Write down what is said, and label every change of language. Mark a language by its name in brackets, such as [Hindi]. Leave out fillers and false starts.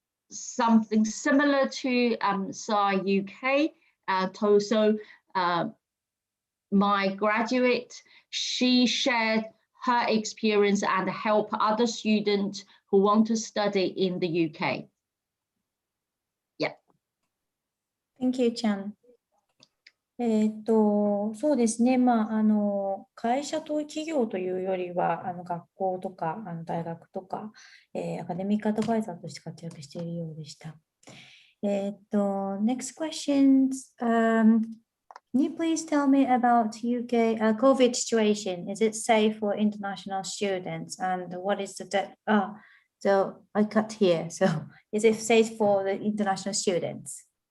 [English] Something similar to SAR UK. So my graduate, she shared her experience and help other students who want to study in the UK. Yeah. Thank you, Chan. [Japanese] そうですね、会社と企業というよりは、学校とか大学とか、アカデミックアドバイザーとして活躍しているようでした。 [English] Next questions. Can you please tell me about UK COVID situation? Is it safe for international students? And what is so I cut here. So is it safe for the international students?